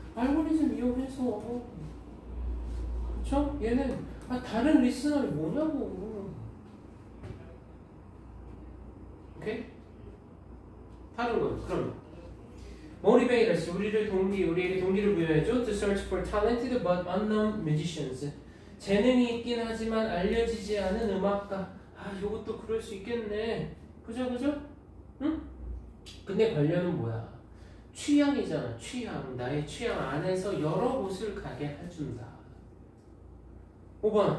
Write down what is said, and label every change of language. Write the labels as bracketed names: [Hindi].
[Korean] 알고리즘 이용해서. 그쵸? 얘는 다른 리스너이 뭐냐고. 오케이? 다른 건 그럼 [English] motivate us. [Korean] 우리에게 동기를 부여해줘. [English] To search for talented but unknown musicians. [Korean] 재능이 있긴 하지만 알려지지 않은 음악가. 요것도 그럴 수 있겠네. 그죠? 응? 근데 관련은 뭐야? 취향이잖아. 취향. 나의 취향 안에서 여러 곳을 가게 해준다. 5번.